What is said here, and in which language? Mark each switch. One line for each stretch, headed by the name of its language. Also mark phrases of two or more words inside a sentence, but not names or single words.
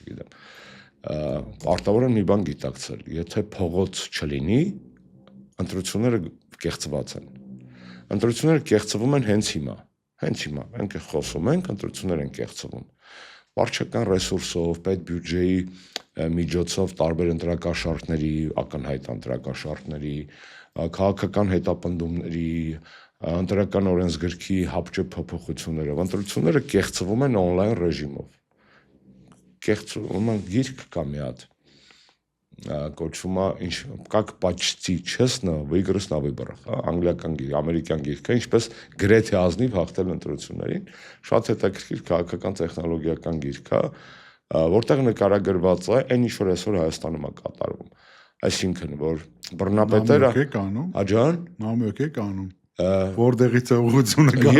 Armenian: չգիտեմ։ Պարտավոր են մի բան գիտակցել, եթե փողոց չլինի, ընտրությունները կեղծված են։ Ընտրությունները կեղծվում են հենց հիմա, մենք խոսում ենք, ընտրություններ են կեղծվում։ Վարչական ռեսուրսով, պետբյուջեի միջոցով տարբեր ընտրակաշառքների, ակնհայտ ընտրակաշառքների, քաղաքական հետապնդումների, ընտրական օրենսգրքի հապճեպ փոփոխություններով ընտրությունները կեղծվում են on-line ռեժիմով։ Կեղծվում են գիրք կա մի հատ, կոչվում է
Russian: как почти честно выиграть на выборах,
Armenian: անգլիական գիրք, ամերիկյան գիրք է, ինչպես գրեթե ազնիվ հաղթել ընտրություններին, շատ հետաքրքիր քաղաքական տեխնոլոգիական գիրք է, որտեղ նկարագրված է այն ինչ որ այսօր Հայաստանում է կատարվում։ Այսինքն, որ բռնապետերը աջան նամյոք է կանում, որտեղից է ուղղությունը գալիս։